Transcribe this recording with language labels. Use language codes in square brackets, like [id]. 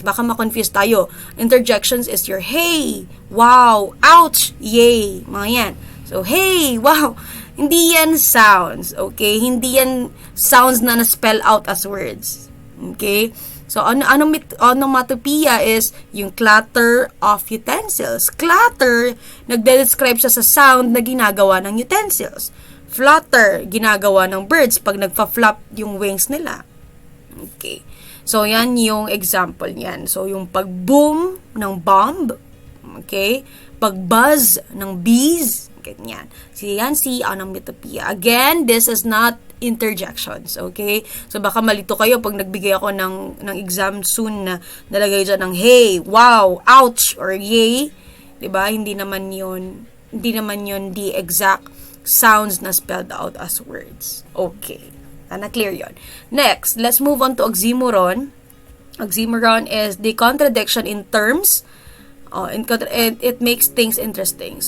[tl] Baka ma-confuse tayo. [en] Interjections is your hey, wow, ouch, yay, [tl] mga yan. So, hey, wow, hindi yan sounds. Okay? Hindi yan sounds na na-spell out as words. Okay? [en] So, onomatopoeia is yung clatter of utensils. [tl] Clatter, nagde-describe siya sa sound na ginagawa ng utensils. Flutter, ginagawa ng birds pag nagpa-flap yung wings nila. Okay. So, yan yung example niyan. So, yung pag-boom ng bomb. Okay. Pag-buzz ng bees. Ganyan. Yan si onomatopoeia. [en] Again, this is not interjections, okay? [tl] So, baka malito kayo pag nagbigay ako ng exam soon na nalagay dyan ng hey, wow, ouch, or yay. Diba? Hindi naman yun [en] the exact sounds [tl] na [en] spelled out as words. [tl] Okay. Na-clear yun. [en] Next, let's move on to oxymoron. Oxymoron is the contradiction in terms. It makes things interesting.